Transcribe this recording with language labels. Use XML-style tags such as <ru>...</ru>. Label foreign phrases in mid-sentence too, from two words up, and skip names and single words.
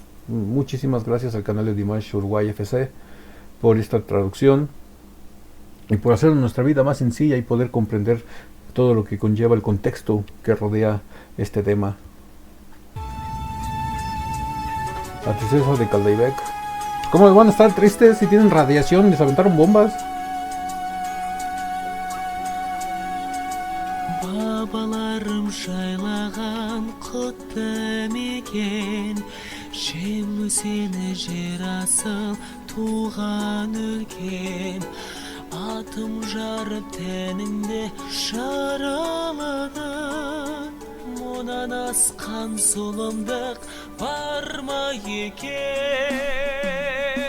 <es>Muchísimas gracias al canal de Dimash Uruguay FC por esta traducción y por hacer nuestra vida más sencilla y poder comprender todo lo que conlleva el contexto que rodea este tema. La tristeza de Kaldaibec. ¿Cómo van a estar tristes si tienen radiación? ¿Les aventaron bombas?</es> <kk>Babalarım жайлаған құтты мекен, жеңу сені жер асыл туған өлкем. Атым жарып тәніңді жараладың, мұнан асқан зұлымдық бар ма екен?</kk>